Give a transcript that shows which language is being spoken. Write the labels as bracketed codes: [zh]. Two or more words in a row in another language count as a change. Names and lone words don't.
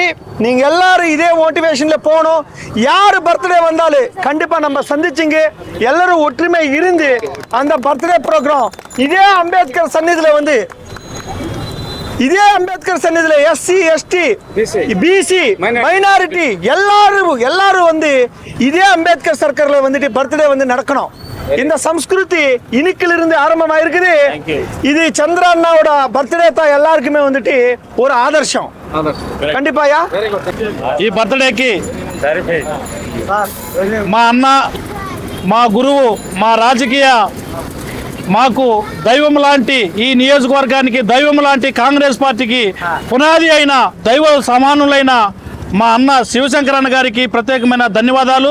[ta] நீங்க எல்லாரும் இதே மோட்டிவேஷன்ல போகணும். யாரு பர்த்டே வந்தாலும் கண்டிப்பா நம்ம சந்திச்சுங்க எல்லாரும் ஒற்றுமை இருந்து அந்த [en] birthday program [ta] இதே அம்பேத்கர் சன்னிதியில எஸ்சி எஸ்டி பிசி மைனாரிட்டி எல்லாரும் வந்து இதே அம்பேத்கர் சர்க்கர்ல வந்துட்டு பர்த்டே வந்து நடக்கணும். இந்த சம்ஸ்கிருதி இன்னைக்கிலிருந்து ஆரம்பமா இருக்குது. இது சந்திரா அண்ணாவோட பர்த்டே தான் எல்லாருக்குமே வந்துட்டு ஒரு ఆదర్శం. கண்டிப்பாயா [te] ఈ బర్త్డేకి మా అన్న, మా గురువు, మా రాజకీయ మాకు దైవం లాంటి ఈ నియోజకవర్గానికి దైవం లాంటి కాంగ్రెస్ పార్టీకి పునాది అయిన దైవ సమానులైన మా అన్న శివశంకరన్న గారికి ప్రత్యేకమైన ధన్యవాదాలు.